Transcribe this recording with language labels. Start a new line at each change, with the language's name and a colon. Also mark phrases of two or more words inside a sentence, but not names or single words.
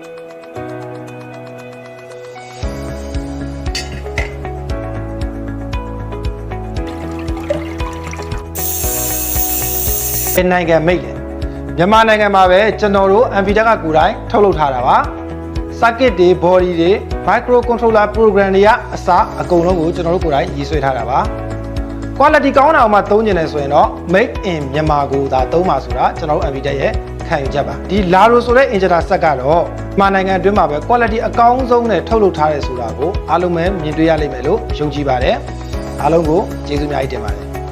Burmese: နိုင်ငံမိတ်တယ်မြန်မာနိုင်ငံမှာပဲကျွန်တော်တို့ NVIDIA ကကိုယ်တိုင်ထုတ်လုပ်ထားတာပါ circuit တွေ body တွေ
English: micro controller program
Burmese: တွေကအစအကုန်လုံးကိုကျွန်တော်တို့ကိုယ်တိုင်ရေးဆွဲထားတာပါ quality ကောင်းတာအောင်မှသုံးကျင်တယ်ဆိုရင်တော့
English: made in
Burmese: မြန်မာကိုသာသုံးပါဆိုတာကျွန်တော်တို့ NVIDIA ရဲ့ခံယူချက်ပါဒီ LARO ဆိုတဲ့
English: injector set
Burmese: ကတော့မြန်မာနိုင်ငံအတွင်းမှာပဲ quality အကောင်းဆုံးနဲ့ထုတ်လုပ်ထားတယ်ဆိုတာကိုအားလုံးပဲမြင်တွေ့ရလိမ့်မယ်လို့ယုံကြည်ပါတယ်အားလုံးကိုကျေးဇူးအများကြီးတင်ပါတယ်